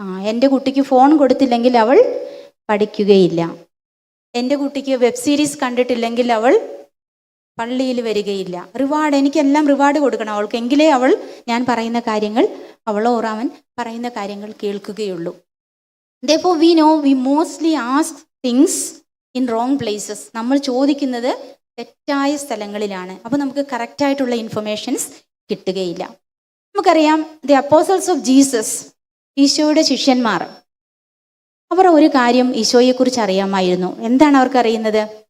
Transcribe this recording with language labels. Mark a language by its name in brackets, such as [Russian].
[Malayalam] എൻ്റെ കുട്ടിക്ക് ഫോൺ കൊടുത്തില്ലെങ്കിൽ അവൾ പഠിക്കുകയില്ല, എൻ്റെ കുട്ടിക്ക് വെബ് സീരീസ് കണ്ടിട്ടില്ലെങ്കിൽ അവൾ പള്ളിയിൽ വരികയില്ല, എനിക്കെല്ലാം റിവാർഡ് കൊടുക്കണം അവൾക്ക്, എങ്കിലേ അവൾ ഞാൻ പറയുന്ന കാര്യങ്ങൾ, അവളോ അവൻ പറയുന്ന കാര്യങ്ങൾ കേൾക്കുകയുള്ളൂ. [English] Therefore we know we mostly ask things in wrong places. [Malayalam] നമ്മൾ ചോദിക്കുന്നത് തെറ്റായ സ്ഥലങ്ങളിലാണ്. അപ്പോൾ നമുക്ക് കറക്റ്റായിട്ടുള്ള ഇൻഫർമേഷൻസ് കിട്ടുകയില്ല. നമുക്കറിയാം [English] the apostles of Jesus, [Malayalam] ഈശോയുടെ ശിഷ്യന്മാർ, അവർ ഒരു കാര്യം ഈശോയെക്കുറിച്ച് അറിയാമായിരുന്നു. എന്താണ് അവർക്ക് അറിയുന്നത്?